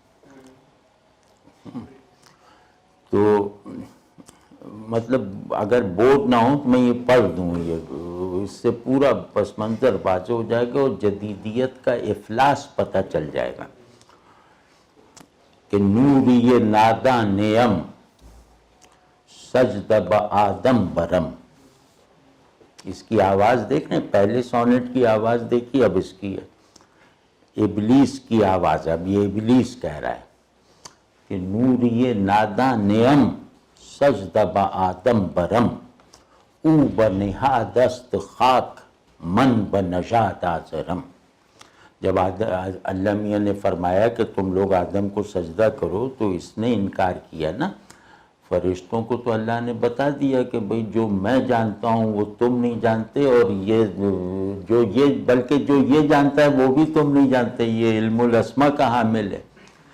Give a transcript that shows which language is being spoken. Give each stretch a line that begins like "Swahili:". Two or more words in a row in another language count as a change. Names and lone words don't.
Urdu: تو مطلب اگر بورڈ نہ ہو تو میں یہ پڑھ دوں، یہ اس سے پورا پس منظر واضح ہو جائے گا اور جدیدیت کا افلاس پتہ چل جائے گا کہ
Persian: نوری ناداں نیم سجدہ بآدم برم۔
Urdu: اس کی آواز دیکھیں، پہلے سونٹ کی آواز دیکھی، اب اس کی ہے ابلیس کی آواز، اب یہ ابلیس کہہ رہا ہے کہ
Persian: نوری ناداں نیم سجدہ بآدم برم، او بنہادست خاک من بنژاد آزرم۔
Urdu: جب اللہ میاں نے فرمایا کہ تم لوگ آدم کو سجدہ کرو تو اس نے انکار کیا نا، فرشتوں کو تو اللہ نے بتا دیا کہ بھئی جو میں جانتا ہوں وہ تم نہیں جانتے، اور بلکہ جو یہ جانتا ہے وہ بھی تم نہیں جانتے، یہ علم الاسماء کا حامل ہے۔